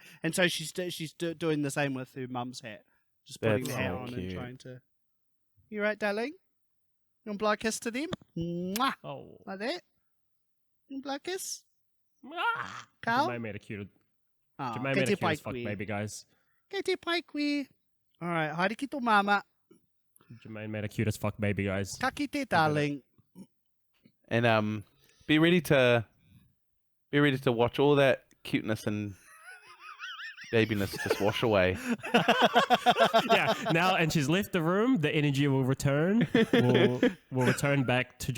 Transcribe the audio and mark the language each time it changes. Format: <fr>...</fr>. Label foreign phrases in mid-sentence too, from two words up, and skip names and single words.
<en>And so she's doing the same with her mum's hat, just putting That's the hat so on cute. and trying to. You right, darling? You want to blow a kiss to them? Mwah! Oh. Like that? You want to blow a kiss? Ah. Carl? Jamaine made a cute. Oh, Jamaine made a cute as fuck baby, guys. Kete paikwi. All right,</en> <mi>haere ki tō mama.</mi> <en>Jamaine made a cute as fuck baby, guys.</en> <mi>Ka kite,</mi> <en>darling. And be ready to watch all that cuteness and babiness just wash away. Yeah, now, and she's left the room. The energy will return. Will return back to</en>